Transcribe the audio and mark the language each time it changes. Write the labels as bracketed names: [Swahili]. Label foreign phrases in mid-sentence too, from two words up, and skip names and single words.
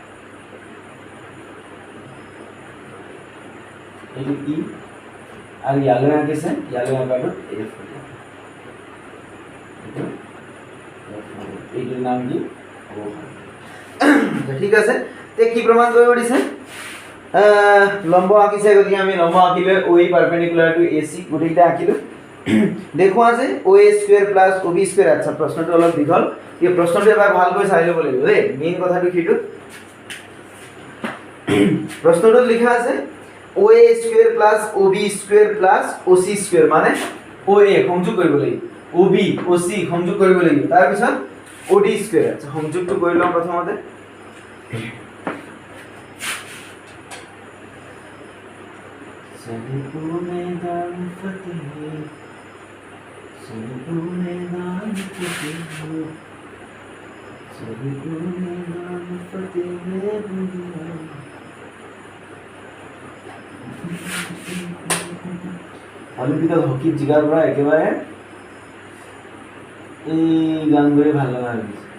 [Assamese] এইটো ই আৰু ইয়ালৈ আনিছে ইয়ালৈ আকৌ এফ এইটোৰ নাম কি ঠিক আছে তে কি প্ৰমাণ কৰিব দিছে লম্ব আঁকিছে গতিকে আমি লম্ব আঁকিলে OE [English] perpendicular to [Assamese] AC গোটেইটা আঁকিলো দেখুৱা যে [English] OA square plus OB square [Assamese] আচ্ছা প্ৰশ্নটো অলপ দীঘল এই প্ৰশ্নটো এবাৰ ভালকৈ চাই ল'ব লাগিব দেই মেইন কথাটো কিটো প্ৰশ্নটোত লিখা আছে [English] OA square plus OB square plus OC square [Assamese] মানে OA সংযোগ কৰিব লাগিব OB OC সংযোগ কৰিব লাগিব তাৰ পিছত OD স্কয়ার আচ্ছা সংযোগটো কৰি লওঁ প্ৰথমতে [Hindi] मैदान फतेह मैदान [Assamese] অলিম্পিকত হকিত জিকাৰ পৰা একেবাৰে এই গানবোৰে ভাল লগা হৈছে